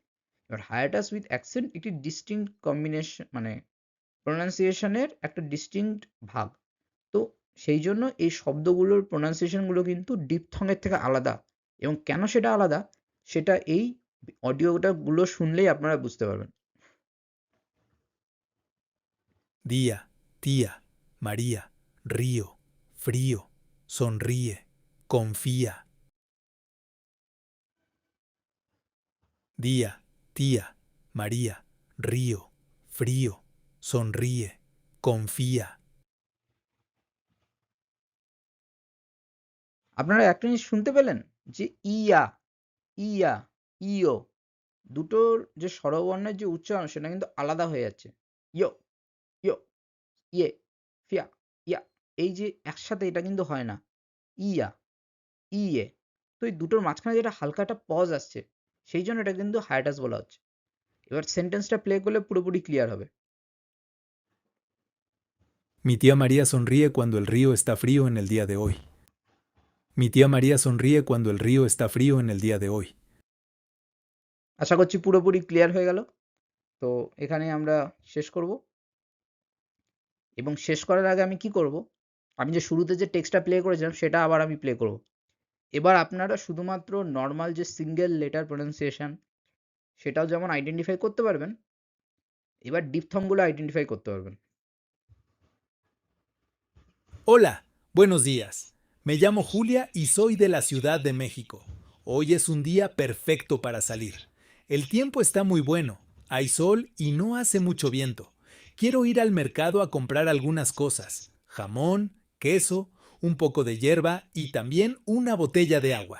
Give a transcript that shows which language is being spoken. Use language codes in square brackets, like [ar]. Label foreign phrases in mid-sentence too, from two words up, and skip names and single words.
[bn] এবার [en] hiatus with accent [bn] একটি [en] distinct combination, [bn] মানে প্রোনাউন্সিয়েশনের একটা ডিস্টিংক্ট ভাগ। তো সেই জন্য এই শব্দগুলোর প্রোনাউন্সিয়েশন গুলো কিন্তু ডিপথং এর থেকে আলাদা। এবং কেন সেটা আলাদা সেটা এই অডিওটা গুলো শুনলেই আপনারা বুঝতে পারবেন। [es] Día, tía, María, río, frío, sonríe, confía. Día, tía, María, río, frío, sonríe, confía. [bn] আপনারা একটা জিনিস শুনতে পেলেন যে ইয়া, ইয়া, ইও, দুটোর যে স্বরবর্ণের যে উচ্চারণ সেটা কিন্তু আলাদা হয়ে যাচ্ছে। ইয়ো, ইয়ো, ইয়ে, ফিয়া, ইয়া। এই যে একসাথে এটা কিন্তু হয় না। ইয়া, ইয়ে। তো এই দুটোর মাঝখানে যেটা হালকা একটা পজ আসছে, সেই জন্য এটা কিন্তু হায়াটাস বলা হচ্ছে। এবার সেন্টেন্সটা প্লে করলে পুরোপুরি ক্লিয়ার হবে। [es] Mi tía María sonríe cuando el río está frío en el día de hoy. Mi tía María sonríe cuando el río está frío en el día de hoy. [bn] আশা করছি পুরোপুরি ক্লিয়ার হয়ে গেল। তো এখানে আমরা শেষ করব। এবং শেষ করার আগে আমি কি করব? আমি যে শুরুতে যে টেক্সটটা প্লে করেছিলাম সেটা আবার আমি প্লে করব। এবার আপনারা শুধুমাত্র নরমাল যে [en] single letter pronunciation [bn] সেটাও যেমন আইডেন্টিফাই করতে পারবেন, এবার ডিপথংগুলো আইডেন্টিফাই করতে পারবেন। [es] Hola, buenos días. Me llamo Julia y soy de la Ciudad de México. Hoy es un día perfecto para salir. El tiempo está muy bueno, hay sol y no hace mucho viento. Quiero ir al mercado a comprar algunas cosas: jamón, queso, un poco de hierba y también una botella de agua.